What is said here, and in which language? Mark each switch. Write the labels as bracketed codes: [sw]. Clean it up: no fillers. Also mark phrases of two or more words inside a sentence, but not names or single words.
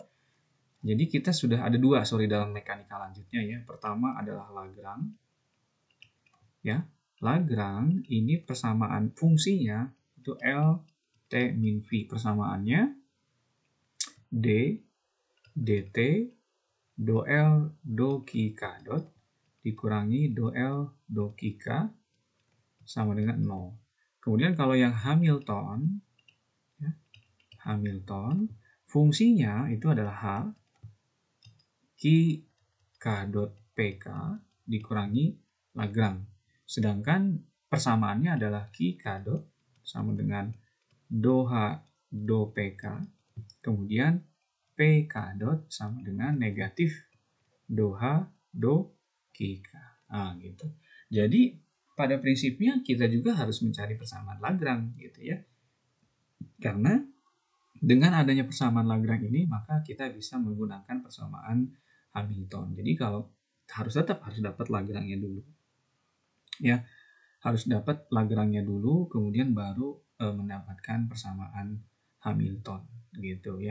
[id] Jadi kita sudah ada 2 dalam mekanika lanjutnya ya. Pertama adalah Lagrange. Ya, Lagrange ini persamaan fungsinya itu L T min V. Persamaannya D dt do L do K dot dikurangi do L do K sama dengan 0. Kemudian kalau yang Hamilton, ya, Hamilton fungsinya itu adalah H K dot PK dikurangi Lagrange. Sedangkan persamaannya adalah K dot sama dengan do H do PK, kemudian PK dot sama dengan negatif do H do K. Nah, gitu. Jadi pada prinsipnya kita juga harus mencari persamaan Lagrange gitu ya. Karena dengan adanya persamaan Lagrange ini maka kita bisa menggunakan persamaan Hamilton. Jadi kalau harus dapat Lagrange-nya dulu. Ya, harus dapat Lagrange-nya dulu kemudian baru mendapatkan persamaan Hamilton gitu ya.